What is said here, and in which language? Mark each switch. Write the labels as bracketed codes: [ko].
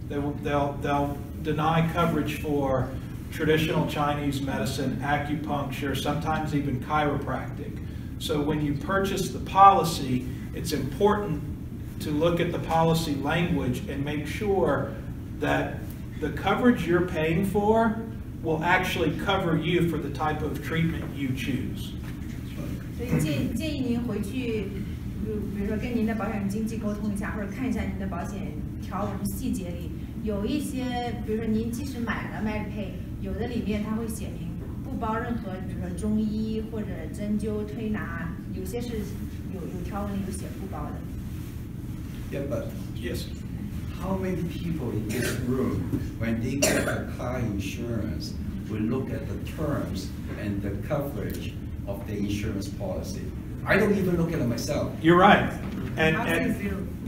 [en] They'll deny coverage for traditional Chinese medicine, acupuncture, sometimes even chiropractic. So when you purchase the policy, it's important to look at the policy language and make sure that the coverage you're paying for will actually cover you for the type of treatment you choose. [zh] 所以建议您回去，比如说跟您的保险经纪沟通一下，或者看一下您的保险条文细节里有一些，比如说您即使买了 MedPay， 有的里面它会写明不包任何，比如说中医或者针灸推拿，有些是有条文里有写不包的。 [en] Yeah, but Yes. how many people in this room, when they get a car insurance, will look at the terms and the coverage of the insurance policy. I don't even look at it myself. You're right. I'll say And zero.